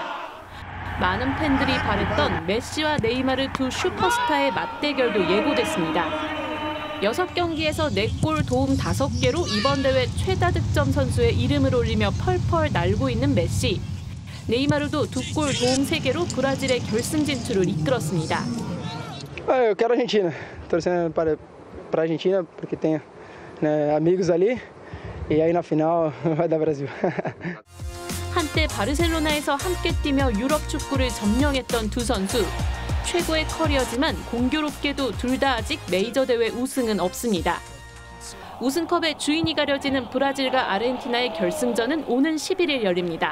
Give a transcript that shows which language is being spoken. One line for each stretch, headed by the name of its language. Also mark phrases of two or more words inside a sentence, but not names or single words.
Korean: 많은 팬들이 바랬던 메시와 네이마르 두 슈퍼스타의 맞대결도 예고됐습니다. 6경기에서 4골 도움 5개로 이번 대회 최다 득점 선수의 이름을 올리며 펄펄 날고 있는 메시. 네이마르도 2골 도움 3개로 브라질의 결승 진출을 이끌었습니다.
Portuguese: Eu quero a Argentina, torcendo para a Argentina porque tenho amigos ali e aí na final vai dar Brasil.
Korean: 한때 바르셀로나에서 함께 뛰며 유럽 축구를 점령했던 두 선수. 최고의 커리어지만 공교롭게도 둘 다 아직 메이저 대회 우승은 없습니다. 우승컵의 주인이 가려지는 브라질과 아르헨티나의 결승전은 오는 11일 열립니다.